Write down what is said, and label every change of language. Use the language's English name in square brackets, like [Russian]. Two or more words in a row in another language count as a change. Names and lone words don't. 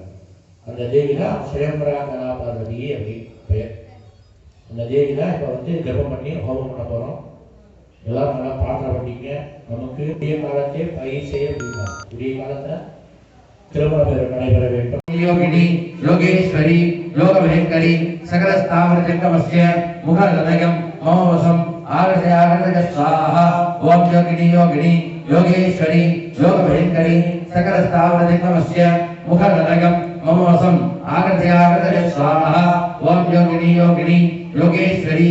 [Tamil] அந்த தேவி தான் ஸ்வயம்வரா கலா பார்வதி அப்படின்னு பெயர். அந்த தேவி தான் இப்போ ஜபம் பண்ணி ஹோமம் பண்ண போகிறோம். எல்லாரும் நல்லா பிரார்த்தனை பண்ணிங்க. நமக்கு விடிய காலத்தை பயிர் செய்ய முடியுமா? விடிய காலத்தில் திருமணம் நடைபெற வேண்டும். [Sanskrit] योगिनी योगेश्वरी योगभयंकरी सकल स्थावर जंगमस्य मुखलदयं ममवसं आगते आगते स्वाहा ओम योगिनी योगेश्वरी योगभयंकरी सकल स्थावर जंगमस्य मुखलदयं ममवसं आगते आगते स्वाहा ओम योगिनी योगेश्वरी